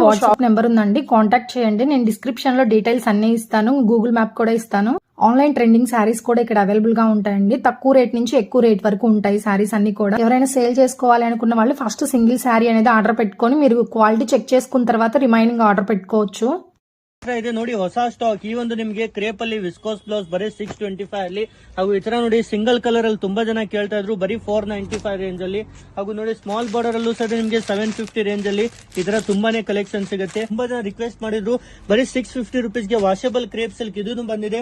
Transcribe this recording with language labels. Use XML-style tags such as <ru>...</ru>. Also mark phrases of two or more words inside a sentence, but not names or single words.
<en>WhatsApp number</en> <te>ఉందండి, కాంటాక్ట్ చేయండి. నేను డిస్క్రిప్షన్ లో డీటెయిల్స్ అన్ని ఇస్తాను, గూగుల్ మ్యాప్ కూడా ఇస్తాను.</te> <en>online trending sarees</en> <te>కూడా ఇక్కడ అవైలబుల్ గా ఉంటాయండి. తక్కువ రేట్ నుంచి ఎక్కువ రేట్ వరకు ఉంటాయి శారీస్ అన్ని కూడా. ఎవరైనా సేల్ చేసుకోవాలి అనుకున్న వాళ్ళు</te> <en>first single saree</en> <te>అనేది ఆర్డర్ పెట్టుకొని మీరు</te> <en>quality check</en> <te>చేసుకున్న తర్వాత</te> <en>remaining order</en> <te>పెట్టుకోవచ్చు.</te> <kn>ಇದೆ ನೋಡಿ ಹೊಸ ಸ್ಟಾಕ್. ಈ ಒಂದು ನಿಮಗೆ ಕ್ರೇಪ್ ಅಲ್ಲಿ</kn> <en>viscose blouse</en> <kn>ಬರೀ 625 ಅಲ್ಲಿ, ಹಾಗೂ ಈ ತರ ನೋಡಿ</kn> <en>single colour</en> <kn>ಅಲ್ಲಿ ತುಂಬಾ ಜನ ಕೇಳ್ತಾ ಇದ್ರು, ಬರೀ 495 ರೇಂಜ್ ಅಲ್ಲಿ. ಹಾಗೂ ನೋಡಿ</kn> <en>small border</en> <kn>ಅಲ್ಲೂ ಸಹ ನಿಮಗೆ 750 ರೇಂಜ್ ಅಲ್ಲಿ ಈ ತರ ತುಂಬಾನೇ ಕಲೆಕ್ಷನ್ ಸಿಗುತ್ತೆ. ತುಂಬಾ ಜನ ರಿಕ್ವೆಸ್ಟ್ ಮಾಡಿದ್ರು, ಬರೀ 650 ರುಪೀಸ್ ಗೆ</kn> <en>washable crepe silk</en> <kn>ಇದೂ ಬಂದಿದೆ.</kn>